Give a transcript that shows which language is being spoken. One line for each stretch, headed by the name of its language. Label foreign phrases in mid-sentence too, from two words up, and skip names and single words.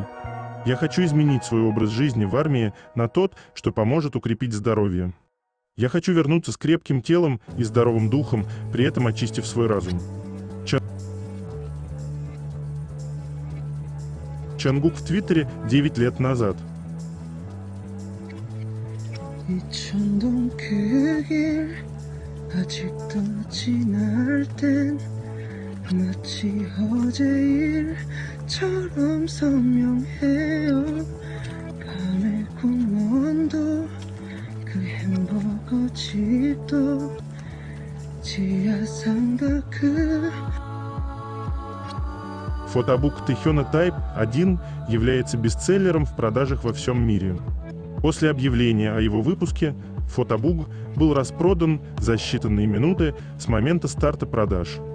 Russian: Я хочу изменить свой образ жизни в армии на тот, что поможет укрепить здоровье. Я хочу вернуться с крепким телом и здоровым духом, при этом очистив свой разум». Чангук в Твиттере 9 лет назад.
Korean: 이 천동 그 길 아직도 지날 땐 마치 어제 일처럼 선명해요. 밤의 공원도 그 햄버거 집도 지하상가 그
Russian: Фотобук Тэхёна Type 1 является бестселлером в продажах во всем мире. После объявления о его выпуске фотобук был распродан за считанные минуты с момента старта продаж.